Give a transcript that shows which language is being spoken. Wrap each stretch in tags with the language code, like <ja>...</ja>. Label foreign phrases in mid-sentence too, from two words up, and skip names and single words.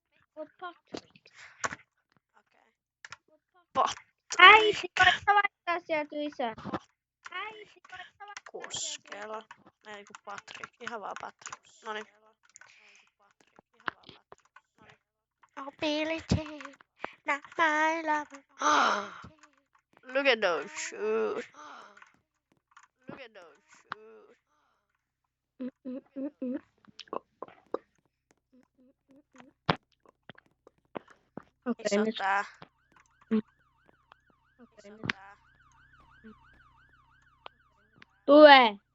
<fi>Äiti, koita vaihtaa sieltä lisää. Koskela. Ei kun Patrik. Ihan vaan Patrik. Noniin.</fi> <en>Oh, Billie Jean, not my lover. Look at those shoes.</en> <fi>Okei, nyt. Tää. Tule.</fi>